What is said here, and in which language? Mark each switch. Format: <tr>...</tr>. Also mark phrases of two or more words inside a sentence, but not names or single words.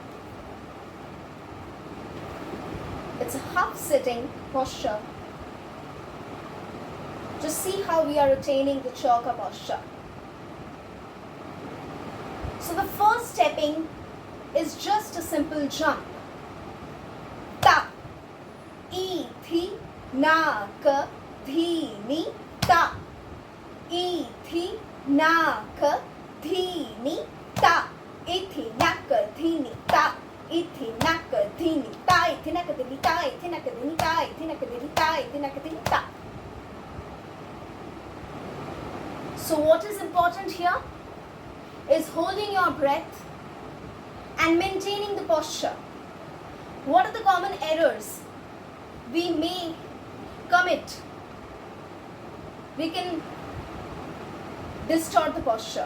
<en>It's a half sitting posture. Just see how we are attaining the chauka posture. So the first stepping is just a simple jump. Ta, I, thi, na, ka, dhi, ni, ta. I, thi, na, ka, dhi, ni, ta. I, thi, na, ka, dhi, ni, ta. ithi nakadini ta, ithi nakadini ta, ithi nakadini ta, ithi nakadini ta, ithi nakadini ta. So what is important here is holding your breath and maintaining the posture. What are the common errors we may commit? We can distort the posture.</en>